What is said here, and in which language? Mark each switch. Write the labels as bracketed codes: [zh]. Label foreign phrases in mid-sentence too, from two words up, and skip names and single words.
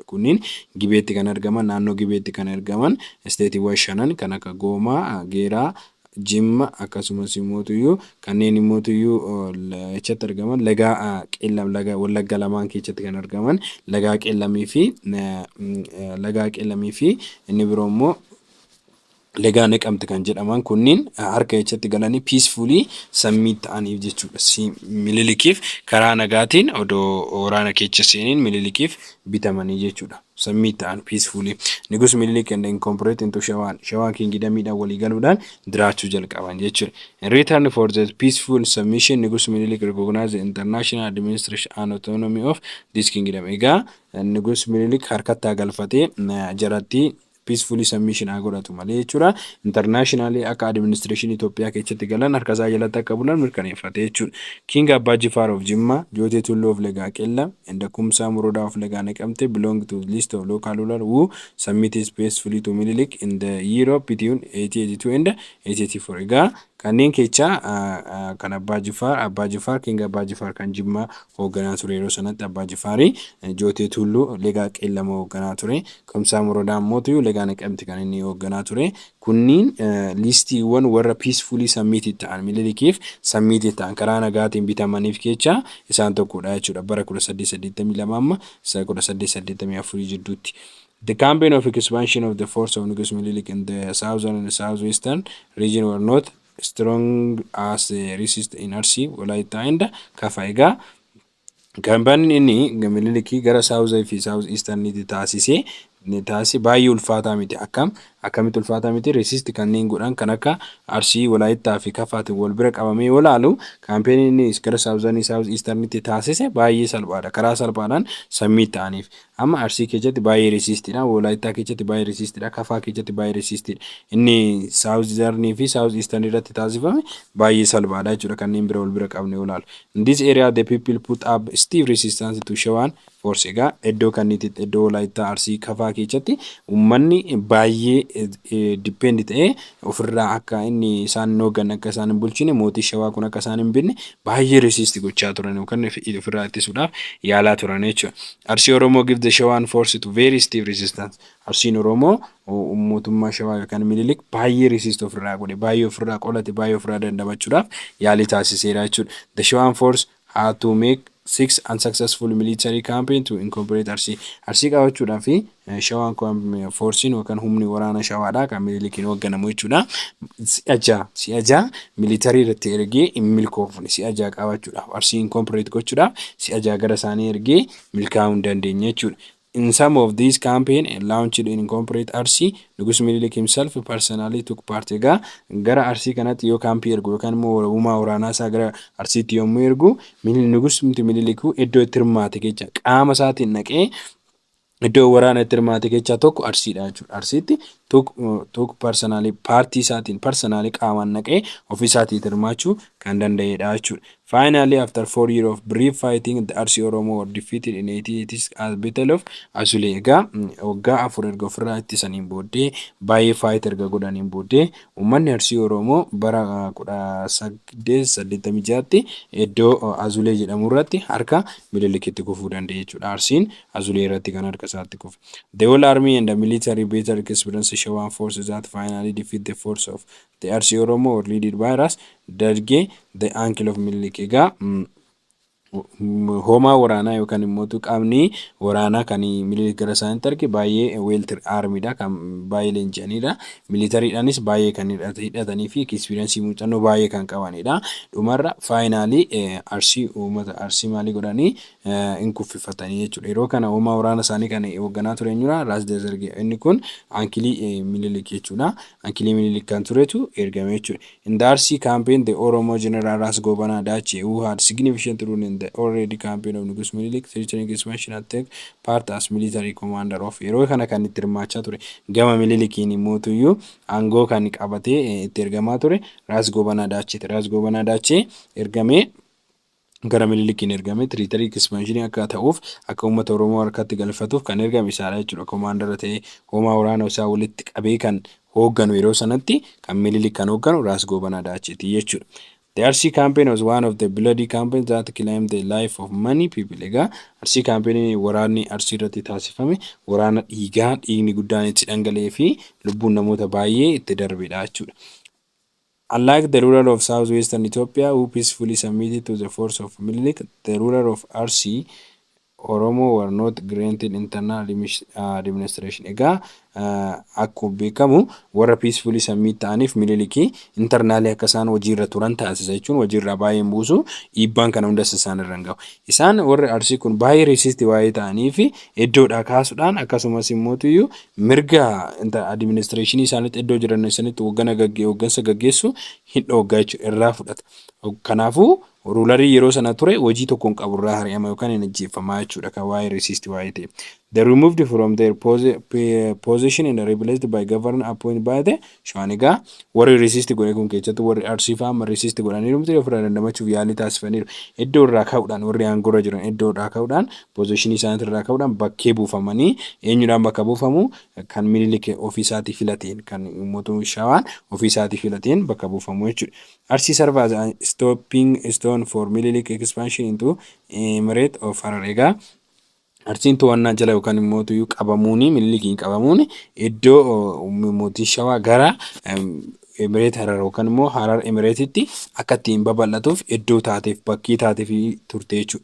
[om] Kunniin Gibeetti kan argaman naannoo Gibeetti kan argaman isteetiiwwan shanan kan akka Goomaa, Geeraa, Jimma akkasumas immoo kanneen immoo achatti argaman laga qeellam laga wallagga lamaan keessatti kan argaman laga qeellamii fi inni biroo immoo laga Naqamte kan jedhaman kunniin harka echatti galanii [en] peacefully submit [om] ta'aniif jechuudha. Minilikiif karaa nagaatiin odoo waraana keessa seeniin minilikiif bitamanii jechuudha. Submit ta'an peacefully. Nigus Minilik [en] and incorporate into [om] Shawaan kingdamiidhaan walii galuudhaan jiraachuu jalqaban jechuudha. [en] In return for the peaceful submission, Nigus Minilik recognized the international administration and autonomy of this kingdom. [om] Egaa Nigus Minilik harkatti galfatee jaratti [en] peacefully submission [om] godhatu malee jechuudha. Internationally akka administration Itoophiyaa keessatti galan harka isaa jalatti akka bulan mirkaneeffate jechuudha. [en] King Abbaa Jifaar of Jimma, Jootee Tulluu of Laga Qeellam, and Kumsaa Morodaa of Laga Naqamte belong to list of local rulers who submitted peacefully to Minilik in the year of between 1882 and 1884. [om] Egaa kanneen keessaa kan Abbaa Jifaar King Abbaa Jifaar kan Jimmaa hoogganaa ture yeroo sanatti Abbaa Jifaarii Jootee Tulluu Laga Qeellam hoogganaa ture. Kumsaa Morodaa immoo Laga Naqamte kan inni hoogganaa ture. Kunniin listiiwwan warra [en] peacefully submitted [om] ta'an Minilikiif submitted ta'an karaa nagaatiin bitamaniif keessaa isaan tokkodha jechuudha. Bara 1882 amma 1884 jidduutti. [en] The campaign of expansion of the force of Nigus Minilik in the southern and southwestern region were not strong as resist in Arsii, Walaayittaa and Kafaa. [om] Egaa kaampaaniin inni Minilikii gara south fi [en] south eastern [om] taasisee baay'ee ulfaataa miti. Akkamitti ulfaataa miti? Resist kanneen godhan kan akka Arsii, Walaayittaa fi Kafaatiin wal bira qabamee yoo ilaalu kaampaaniin inni gara [en] southern south eastern [om] taasise baay'ee salphaadha. Karaa salphaadhaan submit ta'aniif. Amma Arsii keessatti baay'ee resistidha. Walaayittaa keessatti baay'ee resistidha. Kafaa keessatti baay'ee resistidha. Inni southern fi [en] south eastern [om] irratti taasifame baay'ee salphaadha jechuudha. Kanneen bira wal bira qabne yoo ilaalu. [en] In this area the people put up stiff resistance to Shawaan force. [om] Egaa iddoo kanniitti iddoo Walaayittaa Arsii Kafaa keessatti uummanni baay'ee depend ta'ee ofirraa akka inni isaan hooggan akka isaan hin bulchine mootii Shawaa kun akka isaan hin binne baay'ee resist gochaa turan yookaan ofirraa ittisuudhaaf yaalaa turan jechuudha. [en] Arsii Oromoo give the Shawaan force to very stiff resistance. [om] Arsiin Oromoo mootummaa Shawaa yookaan Minilik baay'ee resist ofirraa godhe, baay'ee ofirraa qolate, baay'ee ofirraa dandamachuudhaaf yaalii taasiseera jechuudha. [en] The Shawaan force had to make 6 unsuccessful military campaign to incorporate Arsii. [om] Arsii qabachuudhaaf Shawaan forcein yookaan humni waraana Shawaadhaa kan Minilikiin hoogganamu jechuudha. Si'a military irratti ergee hin milkoofne si'a qabachuudhaaf Arsii incorporate gochuudhaaf si'a gara isaanii ergee milkaa'uu hin dandeenye jechuudha. [en] In some of these campaigns launched in incorporate Arsii, Nigus Minilik himself personally took part. [om] Egaa gara Arsii kanatti yoo kaampii ergu yookaan immoo uumaa waraanaa isaa gara Arsiitti yommuu ergu Nigus Minilik iddoo itti hirmaate keessa qaama isaatiin naqee iddoo waraana itti hirmaate keessaa tokko Arsiidha jechuudha. Arsiitti tokko personally paartii isaatiin personally qaamaan naqee ofii isaatiin hirmaachuu kan danda'edha jechuudha. [en] Finally, after 4 years of brief fighting, the Arsii Oromoo were defeated in 1880s at Battle of Azulee. [om] Egaa waggaa 4 erga ofirraa ittisaniin booddee baay'ee fight erga godhaniin booddee uummanni Arsii Oromoo bara 1886tti iddoo Azulee jedhamu irratti harka Minilikitti kufuu danda'e jechuudha. Arsiin Azulee irratti kan harka isaatti kufe. [en] The whole army and the military battle experience Shawaan forces that finally defeat the force of the Arsii Oromoo were led by Ras Dargee, the uncle of Minilik. [om] Egaa hoomaa waraanaa yookaan immoo qaamni waraanaa kan Minilik gara isaaniitti arge baay'ee weeltir aarmiidha kan baay'ee leenji'anidha. Militariidhaanis baay'ee kan hidhatanii fi ekspiriinsii muuxannoo baay'ee kan qabanidha. Dhumarra faayinaalii Arsii uummata Arsii maalii godhanii hin kuffifatanii jechuudha. Yeroo kana hoomaa waraana isaanii kan hoogganaa ture eenyudha? Ras Dargee. Inni kun ankilii Minilik jechuudha. Ankilii Minilik kan turetu ergame jechuudha. [en] In the Arsii campaign the Oromo General Ras Gobanaa Dachee who had significant role in the already campaign of Nigus Minilik threatening expansion and take part as military commander of. [om] Yeroo kana kan itti hirmaachaa ture gama Minilikiin immoo aangoo kan qabatee itti ergamaa ture Ras Gobanaa Dachee. Ras Gobanaa Dachee ergamee gara Minilikiin ergame [en] military expansion [om] akka ta'uuf akka uummata Oromoo harkatti galfatuuf kan ergame isaadha jechuudha. Commander ta'ee hoomaa waraana isaa walitti qabee kan hoogganu yeroo sanatti kan Minilik kan hoogganu Ras Gobanaa Dacheeti jechuudha. [en] The Arsii campaign was one of the bloody campaigns that claimed the life of many people. [om] Egaa Arsii campaign waraanni Arsii irratti taasifame waraana dhiigni guddaan itti dhangala'ee fi lubbuun namoota baay'ee itti darbedha jechuudha. [en] Unlike the ruler of southwestern Ethiopia, who peacefully submitted to the force of Minilik, the ruler of RC Oromo were not granted internal administration. [om] Egaa akkuma beekamu warra [en] peacefully submit [om] ta'aniif Minilikii internaalii akka isaan hojiirra turan taasisa jechuun hojiirraa baay'ee hin buusu dhiibbaan kana hundas isaan irra hin gahu. Isaan warri Arsii kun baay'ee resist waa'ee ta'anii fi iddoodhaa kaasuudhaan akkasumas immoo mirga administration isaaniitti iddoo jiran sanitti hooggansa gaggeessu hin dhooggaa jechuudha irraa fudhata. Kanaafuu ruularii yeroo sana ture hojii tokkoon qaburraa hari'ama yookaan hin ajjeefamaa jechuudha kan waa'ee resist waa'ee ta'e. [en] They removed from their position and replaced by governor appointed by the Shawaan. [om] Egaa warri resist godhe kun keessatti warri Arsii fa'aa resist godhaniiru miti ofirraa dandamachuuf yaalii taasifaniiru. Iddoo irraa ka'uudhaan warri aangorra jiran iddoo irraa ka'uudhaan position isaanii irraa ka'uudhaan bakkee buufamanii eenyudhaan bakka buufamu kan Minilik ofiisaatii filateen kan mootummaa Shawaan ofiisaatii filateen bakka buufamu jechuudha. [en] Arsii serve as a stopping stone for Minilik expansion into Emirate of Harar. [om] Egaa Arsiin to'annaa jala yookaan immoo qabamuuni Minilikiin qabamuuni iddoo mootii Shawaa gara Emirate Harar yookaan immoo Harar Emirateetti akka ittiin babal'atuuf iddoo taateef bakkii taateef turte jechuudha.